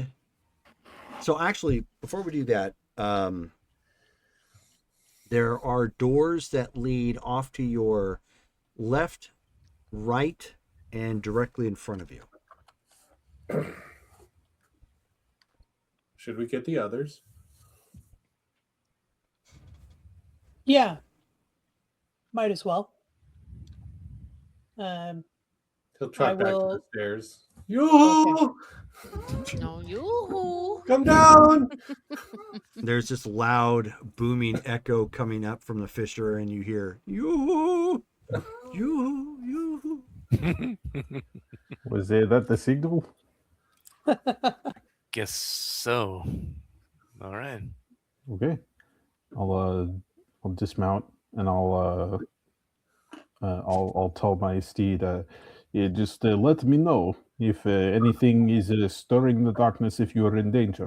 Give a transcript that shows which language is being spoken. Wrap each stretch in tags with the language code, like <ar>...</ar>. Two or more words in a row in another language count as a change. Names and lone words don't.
<en>So actually, before we do that, there are doors that lead off to your left, right, and directly in front of you. Should we get the others? Yeah. Might as well. He'll trot I back to will- the stairs. Yoo-hoo! No, you. Come down! There's this loud, booming echo coming up from the fissure, and you hear yoo-hoo, yoo-hoo, yoo-hoo. was that the signal? Guess so. All right. Okay. I'll dismount and I'll tell my steed, just let me know if anything is stirring the darkness, if you are in danger.</en>